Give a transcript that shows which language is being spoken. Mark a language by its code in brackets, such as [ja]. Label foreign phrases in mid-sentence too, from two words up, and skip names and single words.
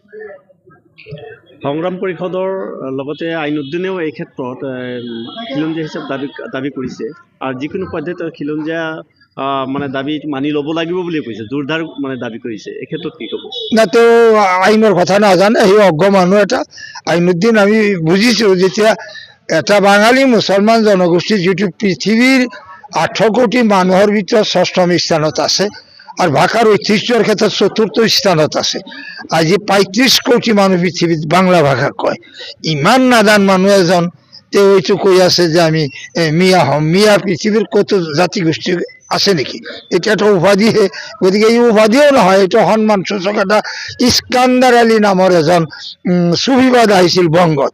[as] সংগ্ৰাম পৰিষদৰ লগতে আইনুদ্দিনেও এই ক্ষেত্ৰত খিলঞ্জীয়া হিচাপ দাবী কৰিছে, আৰু যিকোনো পদ্ধতিত খিলঞ্জীয়া মানে দাবী মানি ল'ব লাগিব বুলি কৈছে, জোৰদাৰ মানে দাবী কৰিছে। এই ক্ষেত্ৰত কি ক'ব? না, তেওঁ আইনৰ কথা নাজানে, সেই অজ্ঞ মানুহ এটা। আইনুদ্দিন আমি বুজিছোঁ, যেতিয়া এটা বাঙালী মুছলমান জনগোষ্ঠী যিটো পৃথিৱীৰ 8 কোটি মানুহৰ ভিতৰত 6ম স্থানত আছে, [bn] আর ভাষার ঐতিহ্যের ক্ষেত্রে [as] 4ৰ্থ স্থানত আছে। আজি 35 কোটি মানুহ পৃথিৱীত বাংলা ভাষা কয়। ইমান নাজান মানুহ এজন তেওঁ এইটো কৈ আছে যে আমি মিয়া হম। মিয়া পৃথিৱীৰ কত জাতিগোষ্ঠী আছে নেকি? এটা একটা উপাধিহে। গতিকে এই উপাধিও নহয়, এইটো সন্মানসূচক এটা। ইস্কান্দাৰ আলী নামৰ এজন সুফিবাদ আহিছিল বংগত।